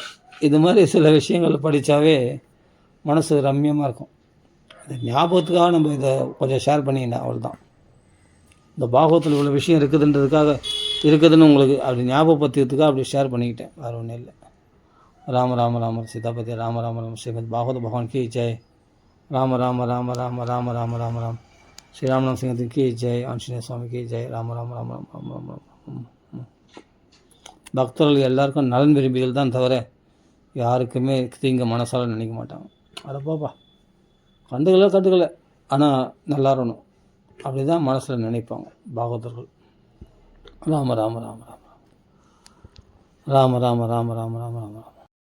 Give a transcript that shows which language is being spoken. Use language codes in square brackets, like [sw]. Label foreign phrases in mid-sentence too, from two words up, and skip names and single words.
[ta] இது மாதிரி சில விஷயங்களை படித்தாவே மனசு ரம்யமாக இருக்கும். இது ஞாபகத்துக்காக நம்ம இதை கொஞ்சம் ஷேர் பண்ணிக்கிட்டேன், அவ்வளோதான். இந்த பாகவத்தில் இவ்வளோ விஷயம் இருக்குதுன்னு உங்களுக்கு அப்படி ஞாபகப்படுத்துறதுக்காக அப்படி ஷேர் பண்ணிக்கிட்டேன், வேறு ஒன்றும் இல்லை. ராம ராம ராம சீதாபதி ராம ராம ராம ஸ்ரீமத் பாகவத பகவான் [hi] की जय. [ta] ராம ராம ராம ராம ராம ராம ராம ராம் ஸ்ரீராமநாம் சிங்கத்துக்கு [hi] की जय. [ta] ஆஞ்சநேய சுவாமி [hi] की जय. [ta] ராம ராம ராம ராம ராம ராம ராம. பக்தர்கள் எல்லாருக்கும் நலன் விரும்பிகள் தான் தவிர யாருக்குமே தீங்க மனசால் நினைக்க மாட்டாங்க. அடப்பாப்பா கண்டுக்கல ஆனால் நல்லா இருக்கணும் அப்படி தான் மனசில் நினைப்பாங்க பாகவதர்கள். ராம ராம ராம ராம ராம ராம ராம ராம ராம ராம ராம ராம.